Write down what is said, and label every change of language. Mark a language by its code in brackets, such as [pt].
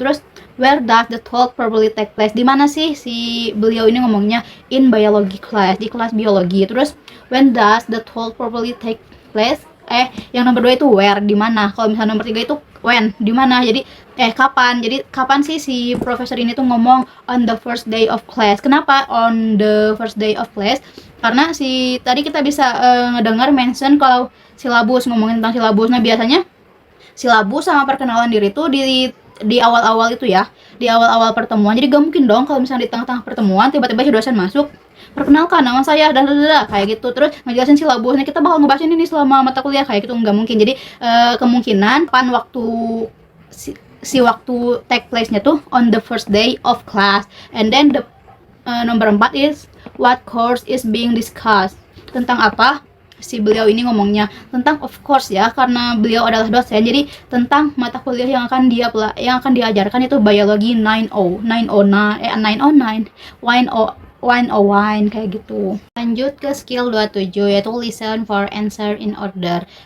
[en] Terus where does the talk probably take place? [id] Di mana sih si beliau ini ngomongnya? [en] In biology class, [id] di kelas biologi. [en] Terus when does the talk probably take place? [id] Yang nomor 2 itu where, di mana. Kalau misalnya nomor 3 itu when, di mana. Jadi kapan. Jadi kapan sih si profesor ini tuh ngomong [en] on the first day of class. Kenapa on the first day of class? [id] Karena tadi kita bisa ngedengar mention kalau silabus, ngomongin tentang silabus. Nah, biasanya silabus sama perkenalan diri tuh di awal-awal itu ya, di awal-awal pertemuan. Jadi gak mungkin dong kalau misalnya di tengah-tengah pertemuan tiba-tiba si dosen masuk, perkenalkan nama saya dan kayak gitu, terus ngejelasin silabusnya, kita bakal ngebahas ini nih selama mata kuliah, kayak gitu nggak mungkin. Jadi kemungkinan waktu si waktu [en] take place-nya tuh on the first day of class. And then the number 4 is what course is being discussed. [id] Tentang apa si beliau ini ngomongnya? Tentang, of course ya, karena beliau adalah dosen, jadi tentang mata kuliah yang akan diajarkan itu biologi 909 kayak gitu. Lanjut ke [en] skill 27 yaitu listen for answer in order.